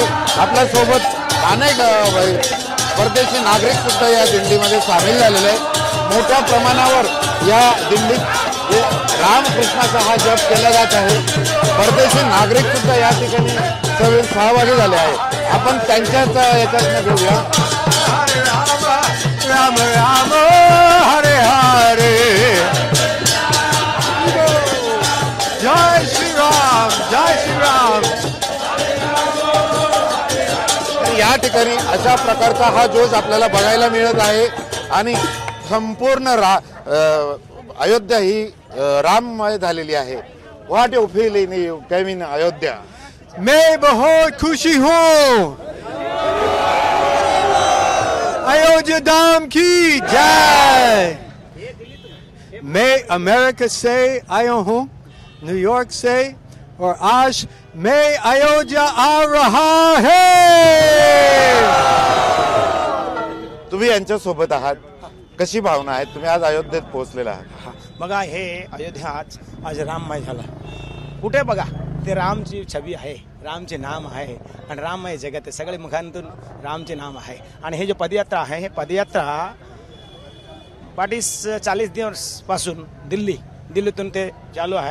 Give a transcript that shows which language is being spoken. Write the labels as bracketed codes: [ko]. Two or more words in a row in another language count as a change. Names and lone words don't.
[mr] आपल्या सोबत अनेक परदेशी नागरिक सुद्धा या दिंडीमध्ये सामील झालेले आहेत। मोठ्या प्रमाणावर या दिंडीत रामकृष्णाचा हा जप केला जात आहे। परदेशी नागरिक सुद्धा या ठिकाणी सहभागी झाले आहेत। आपण त्यांच्याच याच्यात घेऊया। [hi] हरे राम राम राम हरे हरे, जय श्री राम जय श्री राम। [mr] या ठिकाणी अशा प्रकारचा हा जोश आपल्याला बघायला मिळत आहे आणि संपूर्ण अयोध्या ही राममय झालेली आहे। [en] What you feel in you came in Ayodhya? [hi] मैं बहुत खुशी हूँ। अयोध्या धाम की जय। मैं अमेरिका से आया हूँ, न्यूयॉर्क से, और आज मैं अयोध्या आ रहा है। [mr] तुम्ही यांच्या सोबत आहात, कशी भावना आहे? तुम्ही आज अयोध्येत पोहोचलेला आहात। बघा, हे अयोध्या आज राममय झाला। कुठे बघा ते रामची छबी आहे, रामचे नाम आहे आणि राममय जगत आहे। सगळे मुखांतून रामचे नाम आहे। आणि हे जे पदयात्रा आहे, हे पदयात्रा 40 दिवस पासून दिल्लीतून ते चालू आहे।